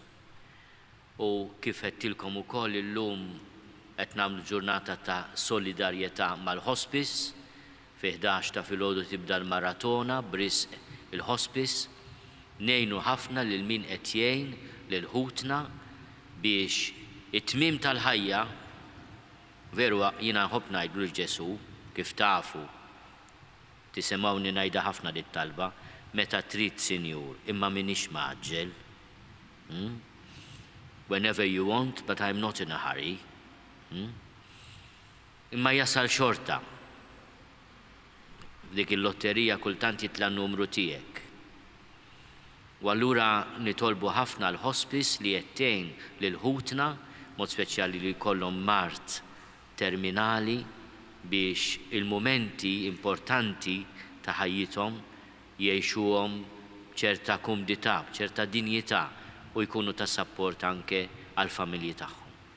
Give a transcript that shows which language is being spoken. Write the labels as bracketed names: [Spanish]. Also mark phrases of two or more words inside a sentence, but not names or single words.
[Maltese] U kif qedtilkom ukoll illum qed nagħmlu ġurnata ta' solidarjetà mal-hospice, fi 11 ta' filgħodu tibda l-maratona b'risq il-hospice, ngħinu ħafna lil min qed jgħin lil ħutna biex it-tmiem tal-ħajja veru jiena nħobb ngħidlu l-Ġesu kif tafu tisimgħuni ngħidha ħafna dit-talba meta trid Sinjur imma m'iniex maġġel. [English] Whenever you want, but I'm not in a hurry. [Maltese] Imma jasal xorta. Dik il-lotterija kultant jitla n-numru tiegħek. U allura nitolbu ħafna l-hospice li jettejn lil ħutna, mod speċjali li jkollhom mart terminali biex il-momenti importanti ta' ħajjithom jgħixuhom ċerta kumdità, ċerta dinjità u jkunu ta' support anke għall-familji tagħhom.